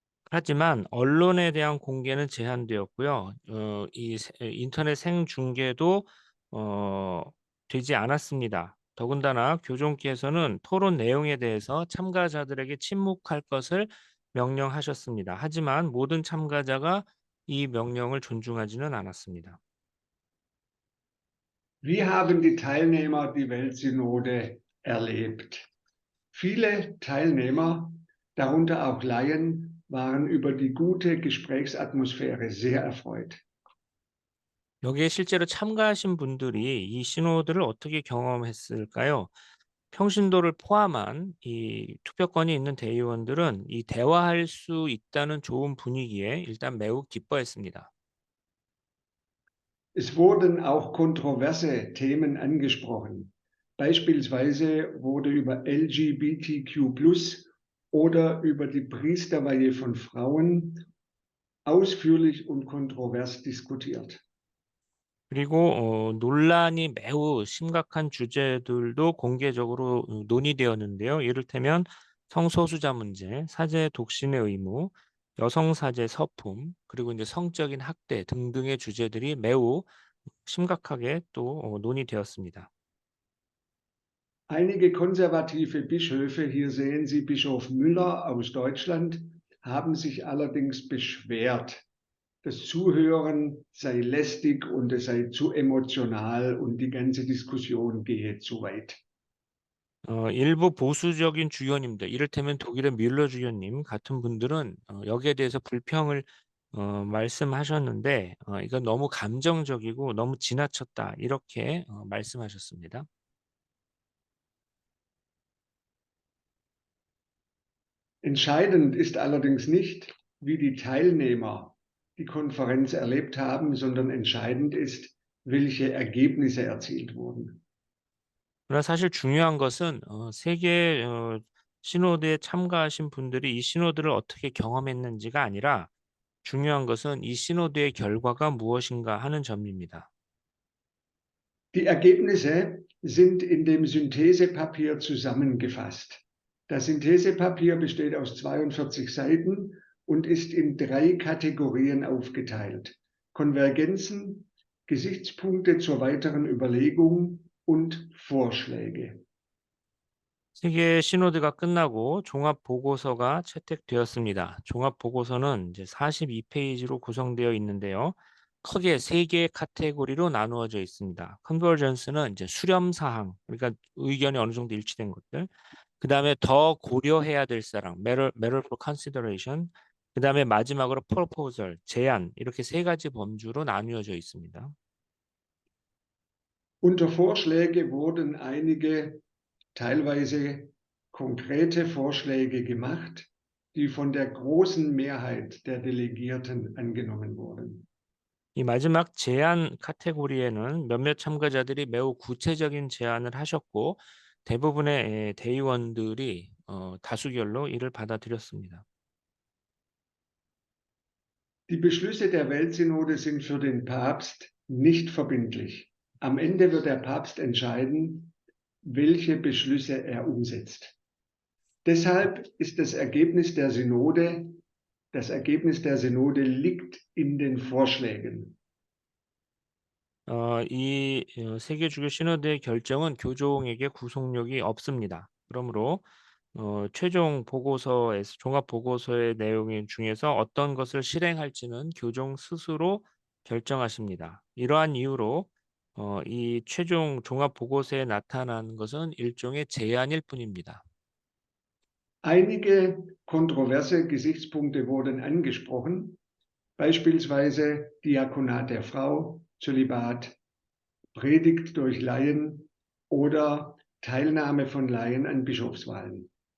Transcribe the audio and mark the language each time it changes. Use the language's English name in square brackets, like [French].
[Korean] 하지만 언론에 대한 공개는 제한되었고요. 인터넷 생중계도 되지 않았습니다. 더군다나 교종께서는 토론 내용에 대해서 참가자들에게 침묵할 것을 명령하셨습니다. 하지만 모든 참가자가 이 명령을 존중하지는 않았습니다. [German] Wie haben die Teilnehmer die Weltsynode erlebt? Viele Teilnehmer, darunter auch Laien, waren über die gute Gesprächsatmosphäre sehr erfreut. [Korean] 여기에 실제로 참가하신 분들이 이 시노드를 어떻게 경험했을까요? 평신도를 포함한 이 투표권이 있는 대의원들은 이 대화할 수 있다는 좋은 분위기에 일단 매우 기뻐했습니다. [German] Es wurden auch kontroverse Themen angesprochen. Beispielsweise wurde über LGBTQ+ oder über die Priesterweihe von Frauen ausführlich und kontrovers diskutiert. [Korean] 그리고 논란이 매우 심각한 주제들도 공개적으로 논의되었는데요. 이를테면 성소수자 문제, 사제 독신의 의무, 여성 사제 서품, 그리고 이제 성적인 학대 등등의 주제들이 매우 심각하게 또 논의되었습니다. [German] Einige konservative Bischöfe, hier sehen Sie Bischof Müller aus Deutschland, haben sich allerdings beschwert. Das Zuhören sei lästig und es sei zu emotional und die ganze Diskussion gehe zu weit. [Korean] 일부 보수적인 주교님들, 이를테면 독일의 뮬러 주교님 같은 분들은 여기에 대해서 불평을 말씀하셨는데 이건 너무 감정적이고 너무 지나쳤다 이렇게 말씀하셨습니다. [German] Entscheidend ist allerdings nicht, wie die Teilnehmer die Konferenz erlebt haben, sondern entscheidend ist, welche Ergebnisse erzielt wurden. [Korean] 그러나 사실 중요한 것은 세계 시노드에 참가하신 분들이 이 시노드를 어떻게 경험했는지가 아니라 중요한 것은 이 시노드의 결과가 무엇인가 하는 점입니다. [German] Die Ergebnisse sind in dem Synthesepapier zusammengefasst. Das Synthesepapier besteht aus 42 Seiten und ist in 3 Kategorien aufgeteilt: Konvergenzen, Gesichtspunkte zur weiteren Überlegung und Vorschläge. [Korean] 세계 시노드가 끝나고 종합 보고서가 채택되었습니다. 종합 보고서는 이제 42페이지로 구성되어 있는데요. 크게 3개의 카테고리로 나누어져 있습니다. 컨버전스는 이제 수렴 사항, 그러니까 의견이 어느 정도 일치된 것들. 그다음에 더 고려해야 될 사항, [English] matter for consideration. [Korean] 그다음에 마지막으로 proposal, 제안, 이렇게 3가지 범주로 나누어져 있습니다. [German] Unter Vorschläge wurden einige teilweise konkrete Vorschläge gemacht, die von der großen Mehrheit der Delegierten angenommen wurden. [Korean] 이 마지막 제안 카테고리에는 몇몇 참가자들이 매우 구체적인 제안을 하셨고 대부분의 대의원들이 다수결로 이를 받아들였습니다. [German] Die Beschlüsse der Weltsynode sind für den Papst nicht verbindlich. Am Ende wird der Papst entscheiden, welche Beschlüsse er umsetzt. Deshalb ist das Ergebnis der Synode liegt in den Vorschlägen. [Korean] 이 세계 주교 시노드의 결정은 교종에게 구속력이 없습니다. 그러므로 최종 보고서에서 종합 보고서의 내용 중에서 어떤 것을 실행할지는 교종 스스로 결정하십니다. 이러한 이유로 이 최종 종합 보고서에 나타난 것은 일종의 제안일 뿐입니다. [German] Einige kontroverse Gesichtspunkte wurden angesprochen, beispielsweise Diakonat der Frau, Zölibat, Predigt durch Laien oder Teilnahme von Laien an Bischofswahlen.